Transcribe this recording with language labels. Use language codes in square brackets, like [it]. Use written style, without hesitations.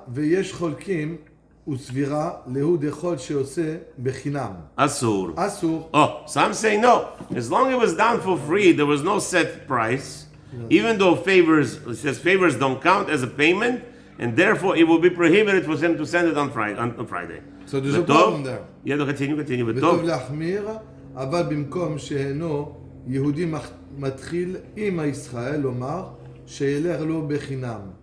[he] ויש חולקים וסבירה להוא דכל שעושה בחינם. אסור. [en] Oh, some say no. As long as it was done for free, there was no set price. Even though it says favors don't count as a payment, and therefore it will be prohibited for them to send it on Friday. So there's a problem there. Yeah, continue. [he] וטוב להחמיר, אבל במקום שהינו יהודי מתחיל עם הישראל לומר שילך לו בחינם.